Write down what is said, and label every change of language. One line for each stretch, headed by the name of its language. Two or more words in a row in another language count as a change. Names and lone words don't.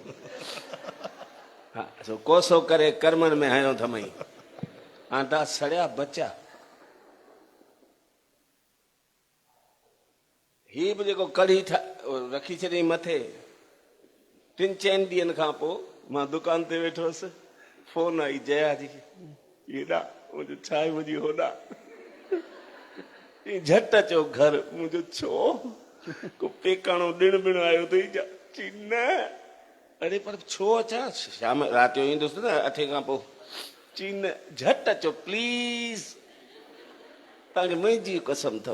Sindhi: हा सो कोसो करे कर्मनि में हयो थमई, आंटा सड़िया बचा। ही बि जेको कढ़ी रखी छॾियईं मथे, 3-4 ॾींहंनि खां पोइ मां दुकान ते वेठो हुअसि, फोन आई जया जी, हेॾा मुंहिंजो छा आहे मुंहिंजी होॾा, झटि अचो घर। मुंहिंजो छो को पेकाणो ॾिण बिण आयो अथई चई न। अरे पर छो अचां, शाम राति जो ईंदुसि न 8 खां पोइ। चई न झटि अचो प्लीज़, तव्हांखे मुंहिंजी कसम अथव।